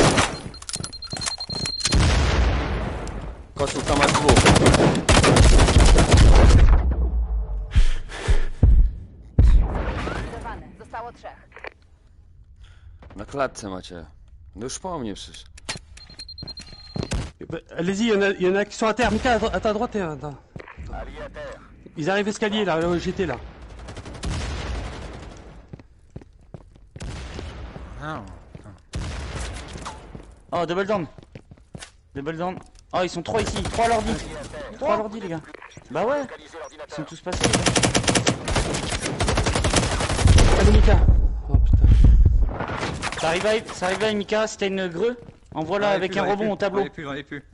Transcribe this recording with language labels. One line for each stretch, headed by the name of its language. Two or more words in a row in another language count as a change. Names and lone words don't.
Polish: Kościół tam masz dwóch. Zerwany. Zostało 3. Na klatce macie. No już po mnie przecież.
French: Allez-y, y en a qui sont à terre. Mika, à ta droite, attends. Alliés à terre. Ils arrivent escalier là où j'étais là. Ah,
English: Oh, double down. Double down.
French: Oh, ils sont 3 ici. 3 à l'ordi. 3 à l'ordi, les gars. Bah ouais. Localisez Ils l'ordinateur. sont tous passés. Les gars. Allez, Mika. Oh putain. Ça arrive, Mika. Si t'as une greu, envoie-la avec un rebond au tableau. J'en ai plus.